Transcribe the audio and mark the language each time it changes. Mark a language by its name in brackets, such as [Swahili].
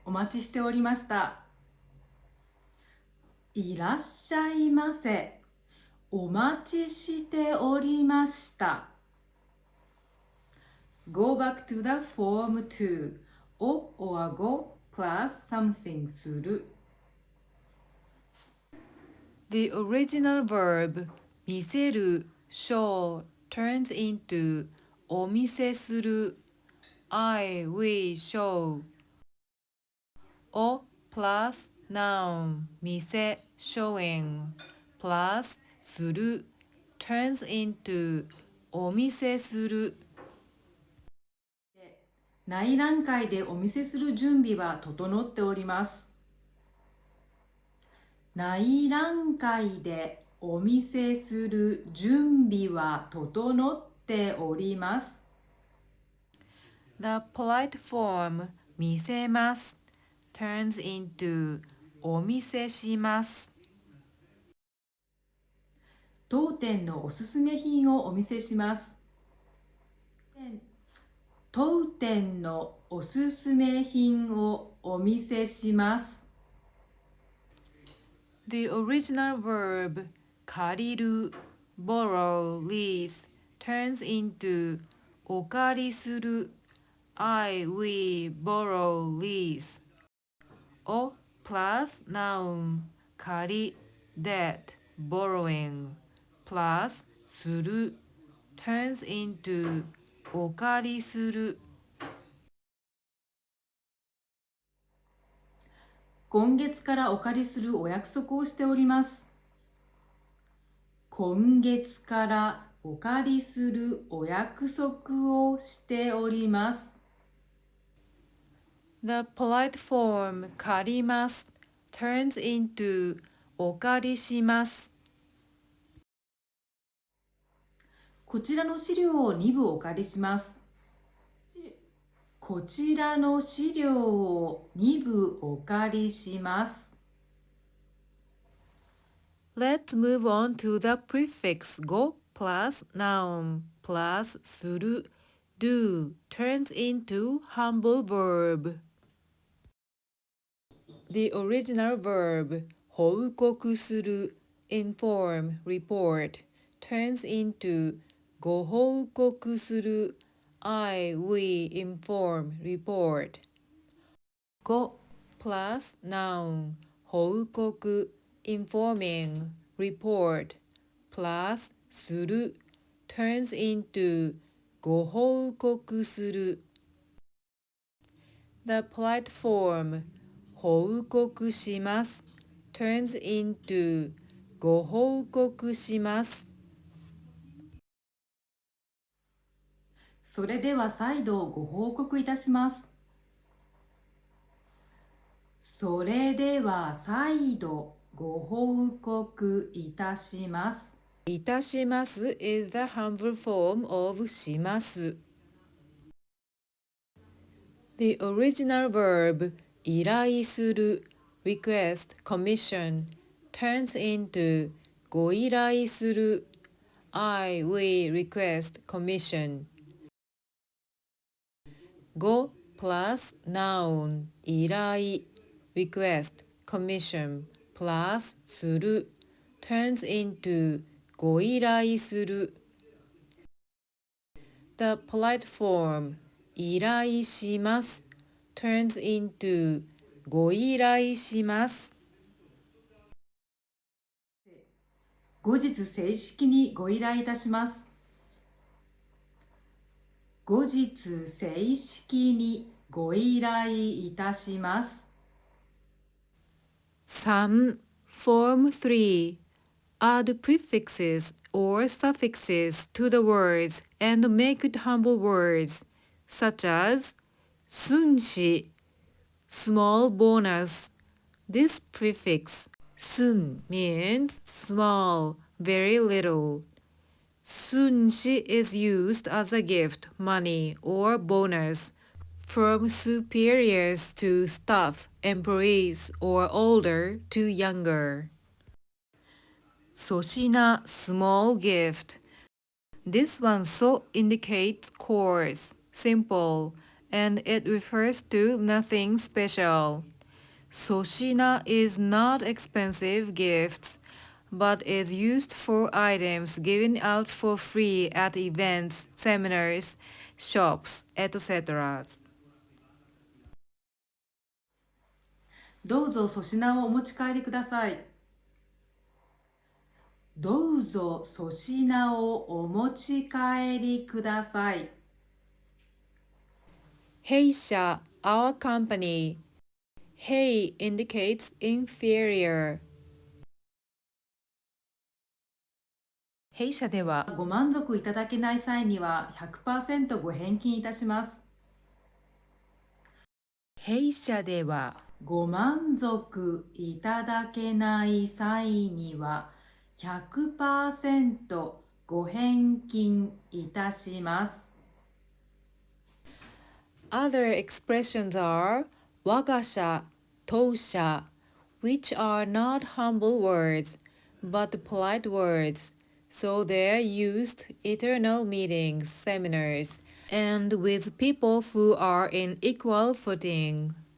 [Japanese] お待ちしておりました。いらっしゃいませ。お待ちしておりました。 [English] Go back to the form to お or go plus something する。 The original verb 見せる show turns into お見せする I will show お plus noun 見せ showing plus する turns into お見せする。 [Japanese] 内覧会でお見せする準備は整っております。内覧会でお見せする準備は整っております。 [English] The polite form 見せます turns into お見せします。 [Japanese] 当店のおすすめ品をお見せします。当店のおすすめ品をお見せします。 [English] The original verb 借りる borrow, lease turns into お借りする I will borrow, lease お plus noun 借り debt, borrowing plus する turns into お借りする。 [Japanese] 今月からお借りするお約束をしております。今月からお借りするお約束をしております。 [English] The polite form 借ります turns into お借りします。 [Japanese] こちらの資料を2部お借りします。こちらの資料を2部お借りします。 [English] Let's move on to the prefix go plus noun plus する do turns into humble verb. The original verb 報告する inform, report turns into ご報告する I will inform, report. Go plus noun 報告 informing, report plus する turns into ご報告する。 The polite form 報告します turns into ご報告します。 [Japanese] それでは再度ご報告いたします。それでは再度ご報告いたします。 [English] いたします is the humble form of します。 The original verb 依頼する request, commission turns into ご依頼する I will request commission. Go plus noun 依頼 request, commission plus する turns into ご依頼する。 The polite form 依頼します turns into ご依頼します。 [Japanese] 後日正式にご依頼いたします。後日正式にご依頼いたします。 [English] 3. Form 3. Add prefixes or suffixes to the words and make it humble words, such as 寸志 small bonus. This prefix 寸 means small, very little. 寸志 is used as a gift, money, or bonus from superiors to staff, employees, or older to younger. 粗品 small gift. This one so indicates coarse, simple, and it refers to nothing special. 粗品 is not expensive gifts, but is used for items given out for free at events, seminars, shops, etc. [Japanese] どうぞ粗品をお持ち帰りください。どうぞ粗品をお持ち帰りください。 [English] 弊社 our company. Hey indicates inferior. [Japanese] 弊社ではご満足いただけない際には 100% ご返金いたします。弊社ではご満足いただけない際には 100% ご返金いたします。 [English] Other expressions are 我が社、当社 which are not humble words but polite words, so they're used eternal meetings, seminars, and with people who are in equal footing.